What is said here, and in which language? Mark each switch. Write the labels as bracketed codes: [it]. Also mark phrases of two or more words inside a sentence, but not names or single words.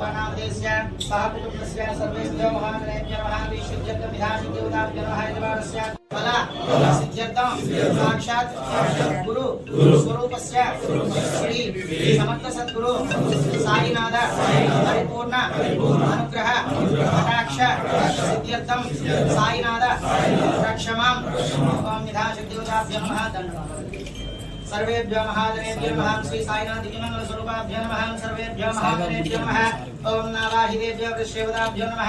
[sa] నామధేస్య సహ కుటుంబస్య సర్వేభ్యో మహాగణేభ్యో మహావిశుద్ధ్యర్థం విధానిదేవతాభ్యో మహాయజమానస్య ఫల సిద్ధ్యర్థం సాక్షాత్ గురు స్వరూపస్య శ్రీ సమర్థ సద్గురు సాయినాథ పరిపూర్ణ అనుగ్రహ కటాక్ష సిద్ధ్యర్థం సాయినాథ రక్షమాం ఓం విధానిదేవతాభ్యో నమః. सर्वेभ्यो महाजनेभ्यो नमः. श्री साईनाथ मंगल स्वरूपाभ्यो नमः. सर्वेभ्यो महाजनेभ्यो नमः. ओम नावाहिदेभ्यो वृषेवताभ्यो नमः.